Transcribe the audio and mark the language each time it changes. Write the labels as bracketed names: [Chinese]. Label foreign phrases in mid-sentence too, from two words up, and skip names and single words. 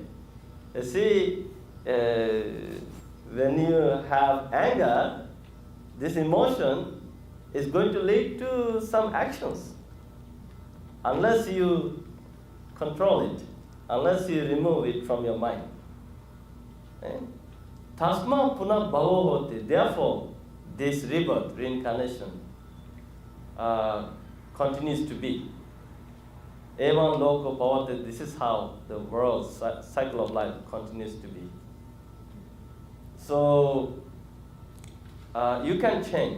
[English] You see, when you have anger, this emotion is going to lead to some actions. Unless you control it, unless you remove it from your mind. [Sanskrit] Tasma punah bhavo hoti. [English] Therefore, this rebirth, reincarnation, continues to be. [Sanskrit] Evam loko bhavate. [English] This is how the world cycle of life continues to be. So you can change.